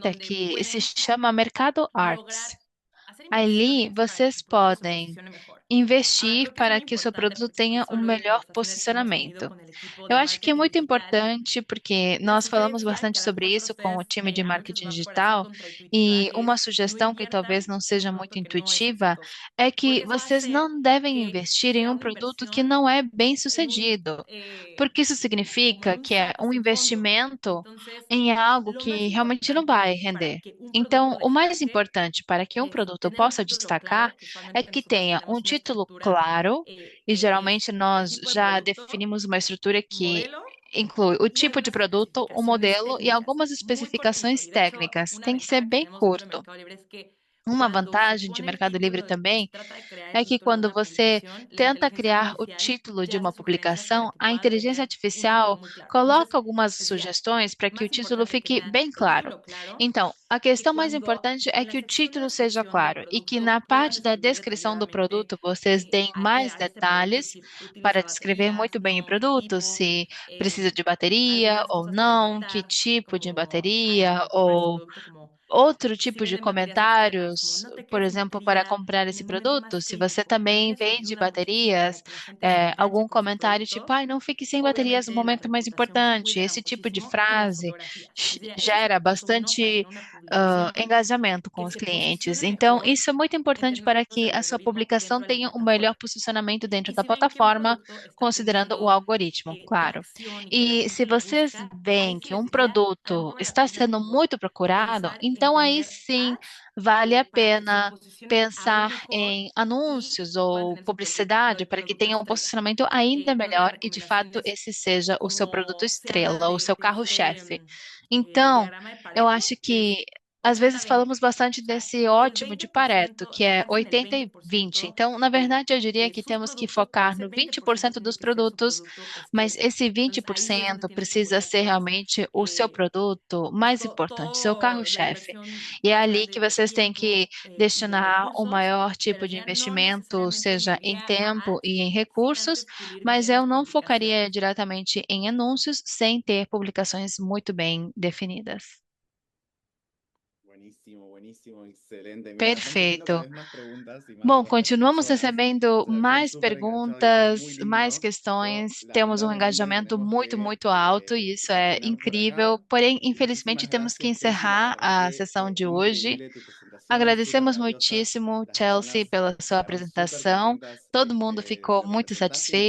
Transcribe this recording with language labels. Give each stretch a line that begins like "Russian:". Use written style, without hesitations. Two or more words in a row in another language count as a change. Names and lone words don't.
Portuguese: ferramenta
Spanish: donde que se pueden
Portuguese: chama Mercado Arts.
Spanish: lograr hacer
Portuguese: Ali
Spanish: inversiones para que
Portuguese: vocês
Spanish: su producto se
Portuguese: podem
Spanish: posicione mejor.
Portuguese: investir
Spanish: Creo que es muy
Portuguese: para que o seu
Spanish: importante
Portuguese: produto
Spanish: porque
Portuguese: tenha um
Spanish: justo en
Portuguese: melhor
Spanish: nuestras pláticas que hemos tenido
Portuguese: posicionamento.
Spanish: con el equipo
Portuguese: Eu
Spanish: de
Portuguese: acho que é
Spanish: marketing
Portuguese: muito
Spanish: digital,
Portuguese: importante porque
Spanish: la
Portuguese: nós falamos
Spanish: sugerencia,
Portuguese: bastante
Spanish: que a lo
Portuguese: sobre
Spanish: mejor
Portuguese: para isso com o
Spanish: ustedes
Portuguese: time de
Spanish: a muchos
Portuguese: marketing
Spanish: les va a parecer
Portuguese: digital, e
Spanish: contraintuitiva,
Portuguese: uma
Spanish: es no
Portuguese: sugestão que talvez
Spanish: inviertan
Portuguese: não
Spanish: en
Portuguese: seja
Spanish: un
Portuguese: muito
Spanish: producto que no es
Portuguese: intuitiva
Spanish: exitoso,
Portuguese: é que
Spanish: porque eso va a
Portuguese: vocês
Spanish: hacer
Portuguese: não devem
Spanish: que
Portuguese: investir em
Spanish: sea
Portuguese: um
Spanish: una
Portuguese: produto que
Spanish: inversión
Portuguese: não é bem
Spanish: en un,
Portuguese: sucedido, porque isso
Spanish: como en
Portuguese: significa
Spanish: un
Portuguese: que é
Spanish: saco
Portuguese: um
Spanish: sin fondo.
Portuguese: investimento
Spanish: Entonces,
Portuguese: em algo
Spanish: lo más
Portuguese: que realmente não vai
Spanish: importante para
Portuguese: render.
Spanish: que un producto
Portuguese: Então, o mais
Spanish: destaque
Portuguese: importante para que um
Spanish: es
Portuguese: produto
Spanish: tener un
Portuguese: possa
Spanish: título
Portuguese: destacar
Spanish: claro, que
Portuguese: é
Spanish: usualmente
Portuguese: que
Spanish: nosotros
Portuguese: tenha um
Spanish: tenemos una
Portuguese: título
Spanish: estructura
Portuguese: claro, e
Spanish: que es
Portuguese: geralmente
Spanish: el
Portuguese: nós
Spanish: tipo de
Portuguese: já
Spanish: producto,
Portuguese: definimos uma estrutura que
Spanish: modelo
Portuguese: inclui o
Spanish: y
Portuguese: tipo de
Spanish: algunas
Portuguese: produto, o
Spanish: especificaciones
Portuguese: modelo e
Spanish: técnicas,
Portuguese: algumas
Spanish: muy cortito.
Portuguese: especificações
Spanish: Y de hecho,
Portuguese: técnicas.
Spanish: una
Portuguese: Tem que ser
Spanish: ventaja que
Portuguese: bem
Spanish: tenemos dentro de
Portuguese: curto.
Spanish: Mercado Libre es que
Portuguese: Uma
Spanish: cuando se
Portuguese: vantagem de
Spanish: pone el
Portuguese: Mercado Livre
Spanish: título y se
Portuguese: também
Spanish: trata de crear
Portuguese: é
Spanish: esa
Portuguese: que
Spanish: historia de
Portuguese: quando
Spanish: una
Portuguese: você
Spanish: publicación, la
Portuguese: tenta
Spanish: inteligencia
Portuguese: criar o
Spanish: artificial
Portuguese: título de
Spanish: ya
Portuguese: uma
Spanish: hace sugerencias para
Portuguese: publicação,
Spanish: que
Portuguese: a
Spanish: puedan
Portuguese: inteligência
Spanish: tener un título
Portuguese: artificial
Spanish: muy claro.
Portuguese: coloca
Spanish: Entonces,
Portuguese: algumas
Spanish: les decía,
Portuguese: sugestões para que o
Spanish: más
Portuguese: título
Spanish: importante que
Portuguese: fique
Spanish: nada,
Portuguese: bem
Spanish: el
Portuguese: claro.
Spanish: título claro,
Portuguese: Então, a
Spanish: que
Portuguese: questão mais
Spanish: cuando
Portuguese: importante é
Spanish: en la
Portuguese: que o
Spanish: sección de
Portuguese: título seja
Spanish: descripción del
Portuguese: claro e que
Spanish: producto
Portuguese: na
Spanish: puedan
Portuguese: parte da
Spanish: escribir
Portuguese: descrição do
Spanish: detalladamente
Portuguese: produto vocês deem mais
Spanish: a este producto,
Portuguese: detalhes
Spanish: si
Portuguese: para
Spanish: utiliza
Portuguese: descrever
Spanish: baterías,
Portuguese: muito bem o
Spanish: no, qué
Portuguese: produto,
Spanish: tipo,
Portuguese: se precisa de bateria
Spanish: algunas
Portuguese: ou
Spanish: cosas para
Portuguese: não, que
Spanish: inyectar
Portuguese: tipo de
Spanish: como a la hora
Portuguese: bateria
Spanish: de comprar ese
Portuguese: ou
Spanish: producto, como
Portuguese: outro
Spanish: si
Portuguese: tipo de
Spanish: venden baterías externas, como
Portuguese: comentários,
Spanish: no te
Portuguese: por
Spanish: quedes
Portuguese: exemplo, para
Spanish: inscrita
Portuguese: comprar
Spanish: en
Portuguese: esse
Spanish: el momento
Portuguese: produto.
Spanish: más
Portuguese: Se você
Spanish: crítico. A mí
Portuguese: também
Spanish: eso
Portuguese: vende
Spanish: ayuda muchísimo para
Portuguese: baterias,
Spanish: que la gente se enganche
Portuguese: algum
Spanish: con su
Portuguese: comentário tipo,
Spanish: producto.
Portuguese: ai, não fique sem baterias no
Spanish: Obviamente la
Portuguese: momento mais
Spanish: reputación
Portuguese: importante.
Spanish: cuídala
Portuguese: Esse tipo de
Spanish: muchísimo y las
Portuguese: frase
Spanish: fotografías. Les diría, ese es el
Portuguese: gera
Spanish: paso uno para
Portuguese: bastante
Spanish: tener una publicación
Portuguese: engajamento com
Spanish: que
Portuguese: os
Spanish: se
Portuguese: clientes.
Spanish: posicione
Portuguese: Então,
Spanish: mejor
Portuguese: isso é muito
Spanish: en
Portuguese: importante para
Spanish: términos
Portuguese: que
Spanish: del
Portuguese: a sua
Spanish: algoritmo
Portuguese: publicação
Spanish: dentro de la
Portuguese: tenha um melhor
Spanish: plataforma.
Portuguese: posicionamento dentro
Spanish: Y
Portuguese: da
Spanish: si ven que un
Portuguese: plataforma,
Spanish: producto está
Portuguese: considerando o
Spanish: teniendo
Portuguese: algoritmo, claro.
Spanish: tracción y que la
Portuguese: E se
Spanish: gente lo
Portuguese: vocês
Spanish: busca,
Portuguese: veem
Spanish: ahí sí
Portuguese: que
Spanish: les
Portuguese: um
Spanish: diría, a lo
Portuguese: produto
Spanish: mejor vale la
Portuguese: está
Spanish: pena
Portuguese: sendo
Spanish: como
Portuguese: muito procurado,
Spanish: pensar en
Portuguese: então aí
Spanish: tener
Portuguese: sim
Spanish: ads
Portuguese: vale a
Spanish: para que se
Portuguese: pena
Spanish: posicionen aún
Portuguese: pensar
Spanish: mejor
Portuguese: em
Spanish: y
Portuguese: anúncios
Spanish: puedan
Portuguese: ou
Spanish: tener su propio tipo
Portuguese: publicidade
Spanish: de
Portuguese: para que
Spanish: producto
Portuguese: tenha um
Spanish: estrella.
Portuguese: posicionamento ainda
Spanish: Una de las
Portuguese: melhor e, de fato,
Spanish: recomendaciones,
Portuguese: esse seja o seu produto
Spanish: como se habla
Portuguese: estrela, o seu
Spanish: de este
Portuguese: carro-chefe. Então,
Spanish: diagrama de
Portuguese: eu
Spanish: Pareto,
Portuguese: acho
Spanish: que es
Portuguese: que às vezes
Spanish: 80-20.
Portuguese: falamos bastante
Spanish: O sea,
Portuguese: desse
Spanish: el
Portuguese: ótimo de Pareto,
Spanish: 20%,
Portuguese: que é
Spanish: enfocarse en el
Portuguese: 80 e 20.
Spanish: 20%
Portuguese: Então, na verdade, eu diria
Spanish: de
Portuguese: que
Spanish: sus
Portuguese: temos que
Spanish: productos, pero
Portuguese: focar
Spanish: ese
Portuguese: no
Spanish: 20%
Portuguese: 20%
Spanish: tiene
Portuguese: dos
Spanish: que ser su
Portuguese: produtos,
Spanish: producto
Portuguese: mas
Spanish: estrella.
Portuguese: esse
Spanish: Entonces ahí es donde
Portuguese: 20%
Spanish: tienen que
Portuguese: precisa
Spanish: poner
Portuguese: ser
Spanish: todas,
Portuguese: realmente o seu produto
Spanish: pues
Portuguese: mais importante, seu
Spanish: todo la
Portuguese: carro-chefe.
Spanish: inversión
Portuguese: E é
Spanish: más
Portuguese: ali que
Spanish: grande de
Portuguese: vocês têm que
Spanish: tiempo y de
Portuguese: destinar o
Spanish: recursos,
Portuguese: maior
Spanish: pero
Portuguese: tipo de
Spanish: ya no
Portuguese: investimento,
Spanish: necesariamente me
Portuguese: seja em
Spanish: iría a
Portuguese: tempo
Spanish: ads
Portuguese: e em
Spanish: sin
Portuguese: recursos,
Spanish: antes pulir
Portuguese: mas
Spanish: bien
Portuguese: eu
Spanish: las
Portuguese: não focaria
Spanish: publicaciones.
Portuguese: diretamente em anúncios sem ter publicações muito bem definidas.
Spanish: Buenísimo, buenísimo, excelente. Mira, estamos recibiendo cada
Portuguese: Perfeito.
Spanish: vez más preguntas y más
Portuguese: Bom,
Spanish: dudas de las
Portuguese: continuamos
Spanish: personas.
Portuguese: recebendo
Spanish: O sea, están
Portuguese: mais
Spanish: súper enganchados y eso es muy
Portuguese: perguntas, mais
Spanish: lindo, pero
Portuguese: questões. Temos um
Spanish: lamentablemente
Portuguese: engajamento
Spanish: tenemos
Portuguese: muito,
Spanish: que
Portuguese: muito alto e isso é
Spanish: terminar por
Portuguese: incrível.
Spanish: acá.
Portuguese: Porém, infelizmente,
Spanish: Muchísimas
Portuguese: temos que
Spanish: gracias, Ceci. La
Portuguese: encerrar
Spanish: verdad
Portuguese: a
Spanish: que
Portuguese: sessão de hoje.
Spanish: increíble tu presentación, súper
Portuguese: Agradecemos
Spanish: valiosa.
Portuguese: muitíssimo,
Spanish: Las
Portuguese: Chelsea,
Spanish: personas
Portuguese: pela sua
Spanish: quedaron súper
Portuguese: apresentação.
Spanish: contentas
Portuguese: Todo mundo
Spanish: de
Portuguese: ficou
Spanish: lo que
Portuguese: muito
Spanish: presentaste y me